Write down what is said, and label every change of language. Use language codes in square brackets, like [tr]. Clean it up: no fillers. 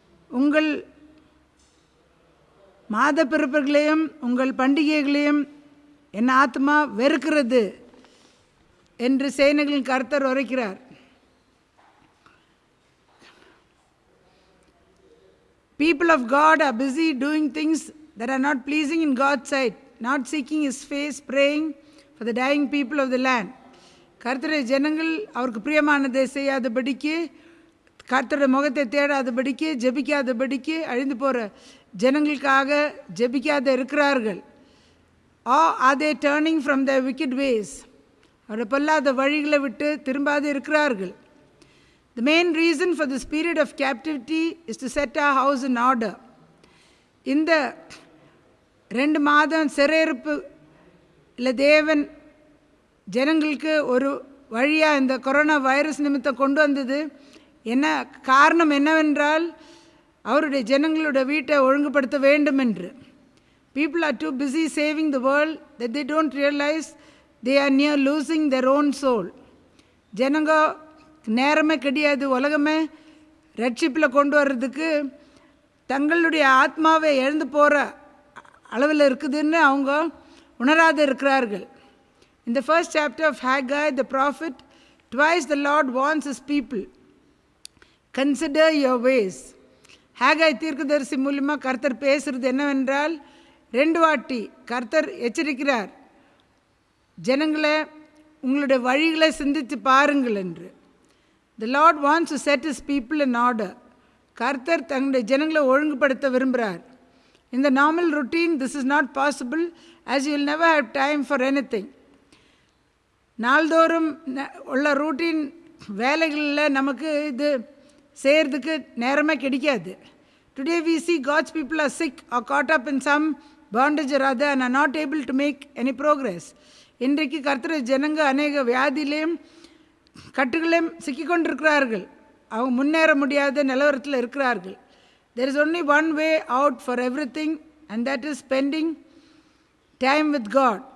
[ta] உங்கள் மாத பிறப்புகளையும் உங்கள் பண்டிகைகளையும் என் ஆத்மா வெறுக்கிறது என்று சேனைகளின் கர்த்தர் உரைக்கிறார். [en] People of God are busy doing things that are not pleasing in God's sight, not seeking His face, praying for the dying people of the land. [ta] கர்த்தருடைய ஜனங்கள் அவருக்கு பிரியமானதை செய்யாதபடிக்கு, கர்த்தருடைய முகத்தை தேடாதபடிக்கு, ஜெபிக்காதபடிக்கு, அழிந்து போகிற ஜனங்களுக்காக ஜெபிக்காத இருக்கிறார்கள். [en] Or are they turning from their wicked ways? [ta] அவருடைய பொல்லாத வழிகளை விட்டு திரும்பாது இருக்கிறார்கள். [en] The main reason for this period of captivity is to set our house in order. [ta] இந்த 2 மாதம் சிறையிருப்பு இல்லை தேவன் ஜனங்களுக்கு ஒரு வழியாக இந்த கொரோனா வைரஸ் நிமித்தம் கொண்டு வந்தது. என்ன காரணம் என்னவென்றால் அவருடைய ஜனங்களுடைய வீட்டை ஒழுங்குபடுத்த வேண்டும் என்று. [en] People are too busy saving the world that they don't realize they are near losing their own soul. [ta] ஜனங்க நேரமே கிடையாது உலகமே ரட்சிப்பில் கொண்டு வர்றதுக்கு, தங்களுடைய ஆத்மாவை எழுந்து போகிற அளவில் இருக்குதுன்னு அவங்க உணராது இருக்கிறார்கள். [en] In the first chapter of Haggai, the prophet, twice the Lord warns his people, consider your ways. [ta] Haggai தீர்க்கதரிசி மூலமாக கர்த்தர் பேசுகிறது என்னவென்றால், 2 வாட்டி கர்த்தர் எச்சரிக்கிறார், ஜனங்களை உங்களுடைய வழிகளை சிந்தித்து பாருங்கள் என்று. [en] The Lord wants to set his people in order. [ta] கர்த்தர் தங்களுடைய ஜனங்களை ஒழுங்குபடுத்த விரும்புகிறார். [en] In the normal routine, this is not possible, as you will never have time for anything. [ta] நாள்தோறும் உள்ள ரூட்டீன் வேலைகளில் நமக்கு இது செய்கிறதுக்கு நேரமே கிடைக்காது. [en] Today we see God's people are sick or caught up in some bondage or other and are not able to make any progress. [ta] இன்றைக்கு கர்த்தர் ஜனங்க அநேக வியாதியிலையும் கட்டுகளையும் சிக்கிக்கொண்டிருக்கிறார்கள். அவங்க முன்னேற முடியாத நிலவரத்தில் இருக்கிறார்கள். [en] There is only one way out for everything, and that is spending time with God.